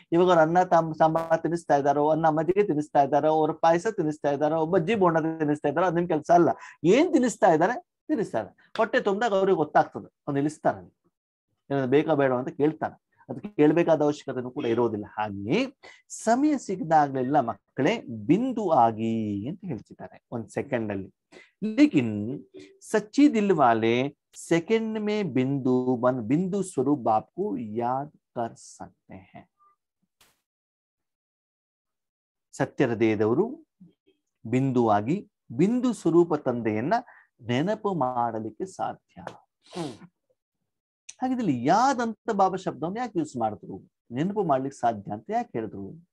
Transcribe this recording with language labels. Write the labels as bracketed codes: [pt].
[kn] ಇವಾಗ ಅವ್ರ ಅನ್ನ ಸಾಂಬಾರ್ ತಿನ್ನಿಸ್ತಾ ಇದ್ದಾರೋ, ಅನ್ನ ಮಜ್ಜಿಗೆ ತಿನ್ನಿಸ್ತಾ ಇದ್ದಾರೋ, ಅವ್ರ ಪಾಯಸ ತಿನ್ನಿಸ್ತಾ ಇದ್ದಾರೋ, ಬಜ್ಜಿ ಬೋಂಡ ತಿನ್ನಿಸ್ತಾ ಇದ್ದಾರೋ, ಅದೇನ್ ಕೆಲಸ ಅಲ್ಲ. ಏನ್ ತಿನ್ನಿಸ್ತಾ ಇದ್ದಾರೆ, ಹೊಟ್ಟೆ ತುಂಬಿದಾಗ ಅವ್ರಿಗೆ ಗೊತ್ತಾಗ್ತದೆ, ಅವ್ರು ನಿಲ್ಲಿಸ್ತಾರೆ, ಬೇಕಾ ಬೇಡ ಅಂತ ಕೇಳ್ತಾನೆ. ಅದಕ್ಕೆ ಕೇಳಬೇಕಾದ ಅವಶ್ಯಕತೆನೂ ಕೂಡ ಇರೋದಿಲ್ಲ. ಹಾಗೆಯೇ ಸಮಯ ಸಿಗದಾಗ್ಲೆಲ್ಲ ಮಕ್ಕಳೇ ಬಿಂದು ಆಗಿ ಅಂತ ಹೇಳ್ತಿದ್ದಾರೆ ಒಂದ್ ಸೆಕೆಂಡ್ ಅಲ್ಲಿ. [hi] ಲೇಕಿನ್ ಸಚ್ಚಿ ದಿಲ್ ವಾಲೆ सेकंड में बिंदु स्वरूप बाप को याद कर सकते हैं. [kn] ಸತ್ಯ ಹೃದಯದವರು ಬಿಂದುವಾಗಿ ಬಿಂದು ಸ್ವರೂಪ ತಂದೆಯನ್ನ ನೆನಪು ಮಾಡಲಿಕ್ಕೆ ಸಾಧ್ಯ. ಹಾಗಿದ್ದಲ್ಲಿ ಯಾದ್ ಅಂತ ಬಾಬಾ ಶಬ್ದವನ್ನು ಯಾಕೆ ಯೂಸ್ ಮಾಡಿದ್ರು? ನೆನಪು ಮಾಡ್ಲಿಕ್ಕೆ ಸಾಧ್ಯ ಅಂತ ಯಾಕೆ ಹೇಳಿದ್ರು?